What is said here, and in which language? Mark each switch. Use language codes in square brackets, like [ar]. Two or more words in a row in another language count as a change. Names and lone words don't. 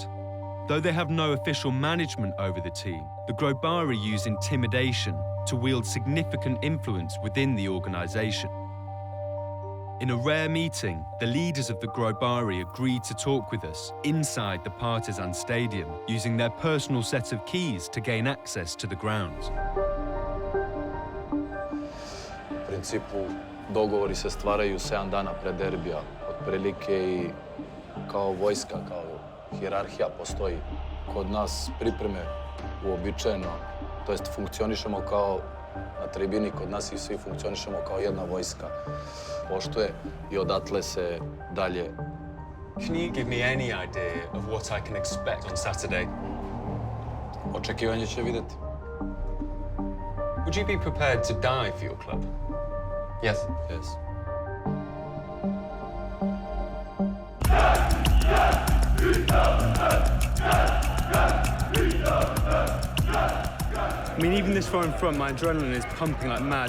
[en] Though they have no official management over the team, the Grobari use intimidation to wield significant influence within the organization. In a rare meeting, the leaders of the Grobari agreed to talk with us inside the Partizan stadium, using their personal set of keys to gain access to the ground. [sr] U principu, dogovori se stvaraju 7 dana pred derbija, otprilike i kao vojska, kao hijerarhija postoji. Kod nas pripreme uobičajeno, to jest funkcionišemo kao na tribini, kod nas i svi funkcionišemo kao jedna vojska. Poštuje i odatle se dalje. [en] Can you give me any idea of what I can expect on Saturday? [sr] Očekivanje će vidjeti. [en] Would you be prepared to die for your club? Yes. Yes. I mean, even this far in front, my adrenaline is pumping like mad.